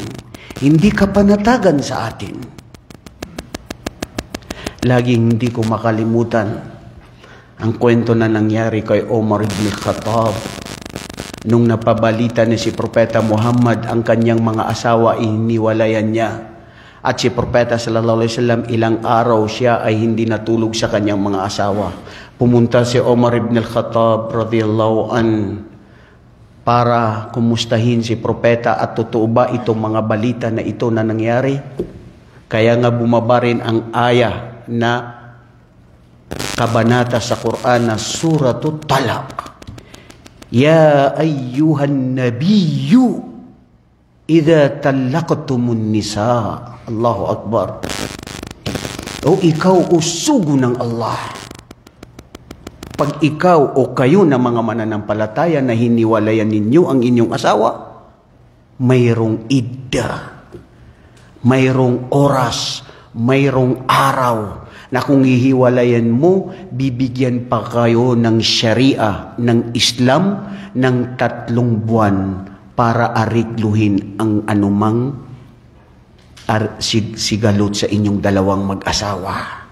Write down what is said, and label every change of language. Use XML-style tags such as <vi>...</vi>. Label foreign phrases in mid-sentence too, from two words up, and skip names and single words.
<tl>Hindi kapanatagan sa atin. Laging hindi ko makalimutan Ang kwento na nangyari kay Omar ibn Khattab nung napabalita ni si Propeta Muhammad ang kanyang mga asawa iniwalayan niya. At si Propeta</tl> <ar>صلى الله عليه وسلم</ar> <tl>ilang araw siya ay hindi natulog sa kanyang mga asawa. Pumunta si Omar ibn Khattab</tl> <ar>رضي الله عن</ar> <tl>para kumustahin si Propeta at totoo ba itong mga balita na ito na nangyari. Kaya nga bumaba rin ang aya na kabanata sa Quran na Suratul Talaq.</tl> <ar>يا أيها النبي إذا طلقتم النساء. الله أكبر.</ar> <tl>O ikaw usugo ng Allah. Pag ikaw o kayo na mga mananampalataya na hiniwalayan ninyo ang inyong asawa, mayroong idda, mayroong oras, mayroong araw na kung hihiwalayan mo, bibigyan pa kayo ng Sharia, ng Islam, ng 3 buwan para arigluhin ang anumang sigalot sa inyong dalawang mag-asawa.</tl>